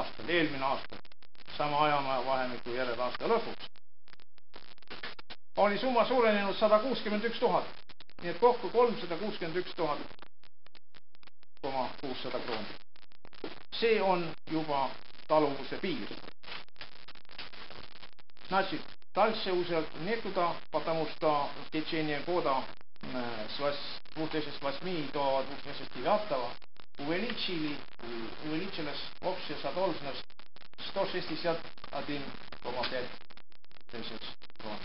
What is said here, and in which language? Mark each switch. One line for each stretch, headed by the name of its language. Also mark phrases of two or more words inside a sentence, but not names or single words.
Estonian: aastal, eelmine aastal, sama ajavahemiku järel aasta lõpuks, oli summa suurenenud 161 000, nii et kokku 361 600 krooni. See on juba taluvuse piir.
Russian: Значит, дальше уже некуда, потому что в течение года с 2008 до 2009 увеличилась общая задолженность 161,5 тысяч крон.